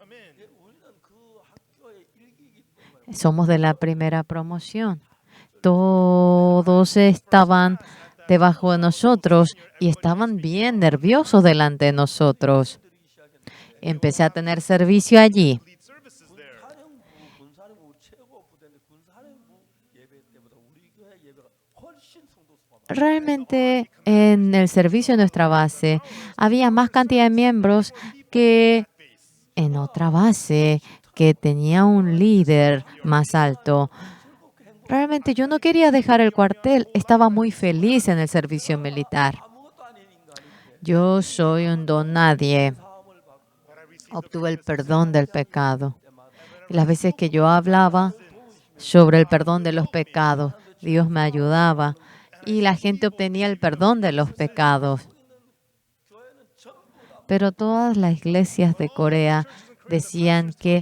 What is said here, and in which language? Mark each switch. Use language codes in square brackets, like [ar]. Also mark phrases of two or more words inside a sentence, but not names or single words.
[es] Somos de la primera promoción. Todos estaban debajo de nosotros y estaban bien nerviosos delante de nosotros. Empecé a tener servicio allí. [en] Lead services there. [ko] 군사령부, 우리 최고 부대인데 군사령부 예배 때보다 우리 교회 예배가 훨씬 성도 수가 많아요. [es] Realmente en el servicio de nuestra base había más cantidad de miembros que en otra base que tenía un líder más alto. Realmente yo no quería dejar el cuartel, estaba muy feliz en el servicio militar. [ko] 아무것도 아닌 인간인데 [es] Yo soy un don nadie. [ko] 사함을 받고 [es] Obtuve el perdón del pecado. Y las veces que yo hablaba sobre el perdón de los pecados, Dios me ayudaba y la gente obtenía el perdón de los pecados. Pero todas las iglesias de Corea decían que